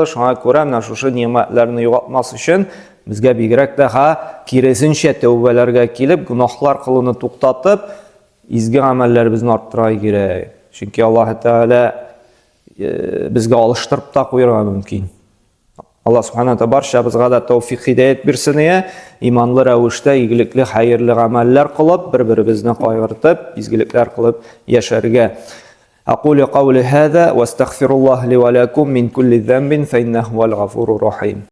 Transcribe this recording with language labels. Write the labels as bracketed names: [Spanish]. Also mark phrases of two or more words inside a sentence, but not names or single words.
[Tatar] Шуңа күрә менә шушы нимәтләрне югалтмас өчен безгә бигрәк тә киресенчә тәүбәләргә килеп, гынаһлар кылуны туктатып, изге гамәлләребезне арттырырга кирәк. Чөнки Аллаһ Тааля безгә алыштырып та куярга мөмкин. Аллаһ Субханаһу ва Тааля барчабызга да тәүфик хидаят бирсен, иманлы рәвештә игелекле, хайырлы гамәлләр кылып, бер-беребезне кайгыртып, изгелекләр кылып яшәргә. [Arabic] أقول قولي هذا وأستغفر الله لي ولكم من كل ذنب فإنه هو الغفور الرحيم.